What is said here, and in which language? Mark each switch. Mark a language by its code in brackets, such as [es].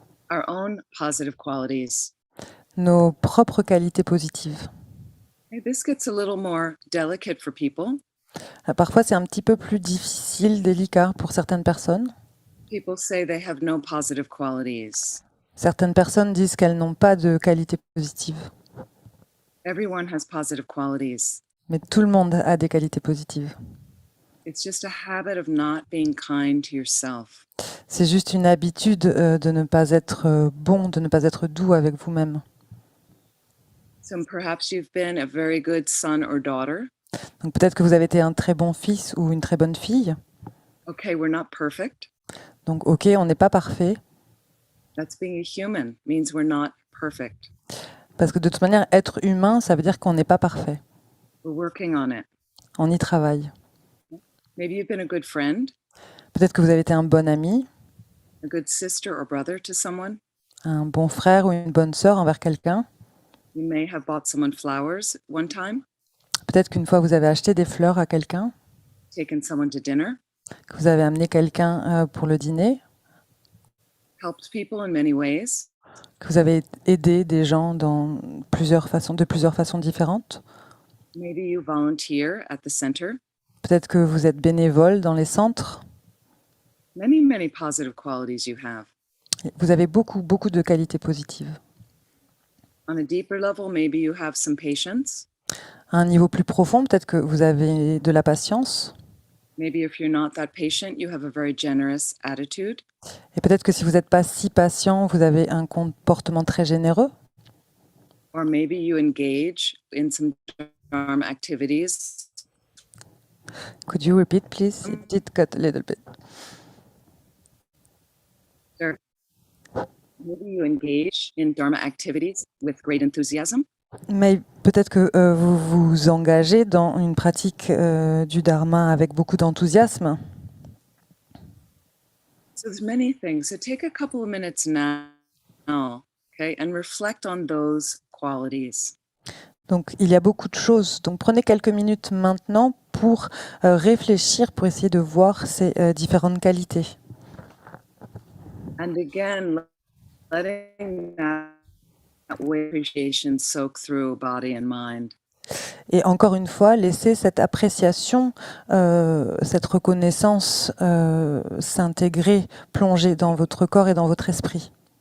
[en] our own positive qualities. [fr] nos propres qualités positives. [en] Okay, this gets a little more delicate for people. [fr] Parfois, c'est un petit peu plus difficile, délicat pour certaines personnes. [en] People say they have no positive qualities. [fr] Certaines personnes disent qu'elles n'ont pas de qualités positives. [en] Everyone has positive qualities. [fr] Mais tout le monde a des qualités positives. [en] It's just a habit of not being kind to yourself. [fr] C'est juste une habitude de ne pas être bon, de ne pas être doux avec vous-même. [en] So perhaps you've been a very good son or daughter. [fr] Donc peut-être que vous avez été un très bon fils ou une très bonne fille. [en] Okay, we're not perfect. [fr] Donc ok, on n'est pas parfait. [en] That's being a human, means we're not perfect. [fr] Parce que de toute manière, être humain, ça veut dire qu'on n'est pas parfait. [en] We're working on it. [fr] On y travaille. [en] Maybe you've been a good friend, [fr] Peut-être que vous avez été un bon ami, [en] a good sister or brother to someone. [fr] un bon frère ou une bonne sœur envers quelqu'un. [en] You may have bought someone flowers one time, [fr] Peut-être qu'une fois, vous avez acheté des fleurs à quelqu'un, [en] taken someone to dinner, [fr] que vous avez amené quelqu'un pour le dîner, [en] helped people in many ways. [fr] que vous avez aidé des gens de plusieurs façons différentes. [en] Maybe you volunteer at the center. [fr] Peut-être que vous êtes bénévole dans les centres. [en] Many positive qualities you have. [fr] Vous avez beaucoup de qualités positives. [en] On a deeper level, maybe you have some patience. [fr] À un niveau plus profond, peut-être que vous avez de la patience. [en] Maybe if you're not that patient, you have a very generous attitude. [fr] Et peut-être que si vous n'êtes pas si patient, vous avez un comportement très généreux. [en] Or maybe you engage in some Dharma activities. Could you repeat, please? It did cut a little bit. Maybe you engage in Dharma activities with great enthusiasm. [fr] Mais peut-être que vous vous engagez dans une pratique du dharma avec beaucoup d'enthousiasme. [en] So there's many things. So take a couple of minutes now Okay, and reflect on those qualities. [fr] Donc, il y a beaucoup de choses. Donc, prenez quelques minutes maintenant pour réfléchir, pour essayer de voir ces différentes qualités. [en] And again, letting that way appreciation soak through body and mind. [fr] Et encore une fois, laissez cette appréciation, cette reconnaissance s'intégrer, plonger dans votre corps et dans votre esprit.